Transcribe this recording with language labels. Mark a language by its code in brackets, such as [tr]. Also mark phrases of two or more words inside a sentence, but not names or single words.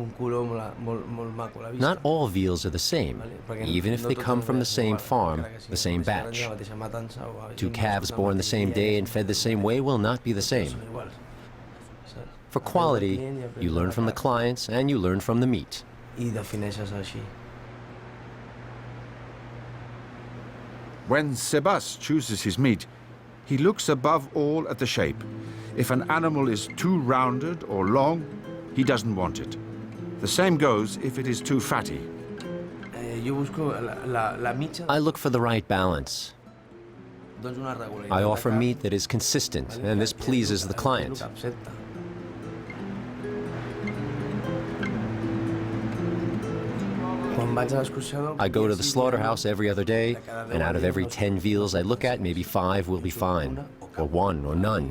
[en] Not all veals are the same, even if they come from the same farm, the same batch. 2 calves born the same day and fed the same way will not be the same. For quality, you learn from the clients and you learn from the meat. [ca] i defineixes així. [en] When Sebas chooses his meat, he looks above all at the shape. If an animal is too rounded or long, he doesn't want it. The same goes if it is too fatty. [ca] Jo busco la mitja. [en] I look for the right balance. [ca] Doncs una regularitat. [en] I offer meat that is consistent, and this pleases the client. I go to the slaughterhouse every other day, and out of every 10 veals I look at, maybe 5 will be fine, or 1 or none.